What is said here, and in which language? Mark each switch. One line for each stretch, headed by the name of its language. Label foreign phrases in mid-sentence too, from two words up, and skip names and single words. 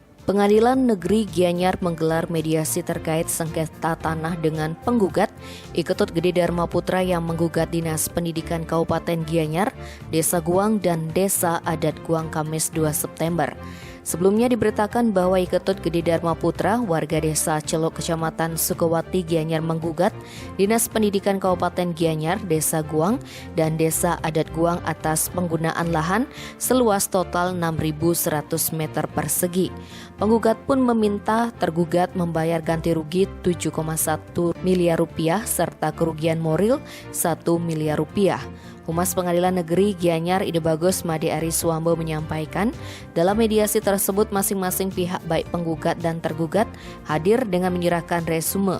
Indonesian: Pengadilan Negeri Gianyar menggelar mediasi terkait sengketa tanah dengan penggugat Iketut Gede Dharma Putra yang menggugat Dinas Pendidikan Kabupaten Gianyar, Desa Guang, dan Desa Adat Guang Kamis 2 September. Sebelumnya diberitakan bahwa Iketut Gede Dharma Putra, warga Desa Celok, Kecamatan Sukawati, Gianyar menggugat Dinas Pendidikan Kabupaten Gianyar, Desa Guang, dan Desa Adat Guang atas penggunaan lahan seluas total 6.100 meter persegi. Penggugat pun meminta tergugat membayar ganti rugi 7,1 miliar rupiah serta kerugian moral 1 miliar rupiah. Humas Pengadilan Negeri Gianyar Ide Bagus Made Ariswambo menyampaikan, dalam mediasi tersebut masing-masing pihak baik penggugat dan tergugat hadir dengan menyerahkan resume.